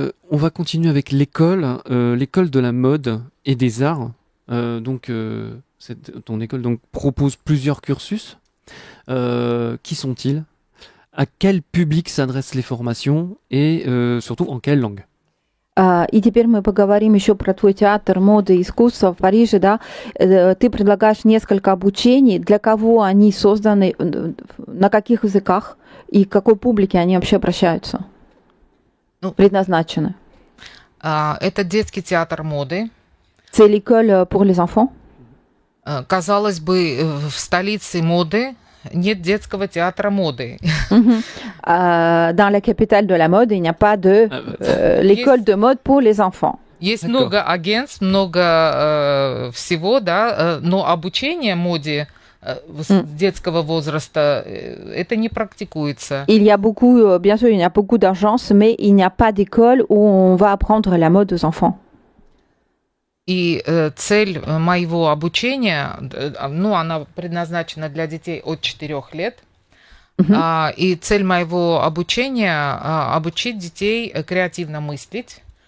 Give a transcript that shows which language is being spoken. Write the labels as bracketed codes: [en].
[fr] On va continuer avec l'école de la mode et des arts. Ton école donc propose plusieurs cursus. Qui sont-ils? À quel public s'adressent les formations et surtout en quelle langue? [ru] И теперь мы поговорим еще про твой театр моды и искусства в Париже, да. Ты предлагаешь несколько обучений. Для кого они созданы, на каких языках и к какой публике они вообще обращаются? Предназначены. Это детский театр моды. [fr] C'est l'école pour les enfants. [ru] Казалось бы, в столице моды нет детского театра моды. [fr] Dans la capitale de la mode, il n'y a pas de l'école de mode pour les enfants. [ru] Есть много агентств, много всего, да, но обучение моде детского возраста, это не практикуется. [fr] Il y a beaucoup, bien sûr, il y a beaucoup d'agences, mais il n'y a pas d'école où on va apprendre la mode aux enfants. [ru] И цель моего обучения, ну, она предназначена для детей от 4 лет. И цель моего обучения обучить детей креативно мыслить.